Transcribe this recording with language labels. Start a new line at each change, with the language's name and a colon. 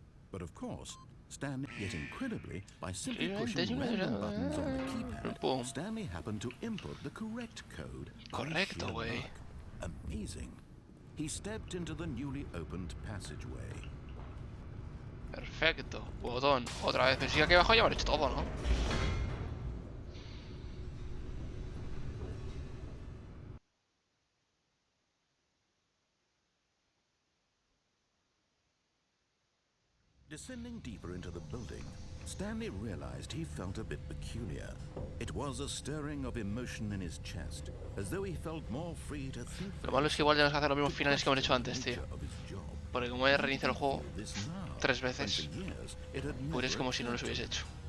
English: But of course, Stanley, yet incredibly, by simply pushing random buttons on the keypad, Stanley happened to input the correct code.
Spanish: Correcto, güey.
English: Amazing. He stepped into the newly opened passageway.
Spanish: Perfecto. Botón. Otra vez. Pero sí que aquí abajo ya habré hecho todo, ¿no?
English: Descending deeper into the building, Stanley realized he felt a bit peculiar. It was a stirring of emotion in his chest, as though he felt more free to think.
Spanish: Lo malo es que igual tenemos que hacer los mismos finales que hemos hecho antes, tío. Porque como he reiniciado el juego 3 veces, pues es como si no los hubiese hecho.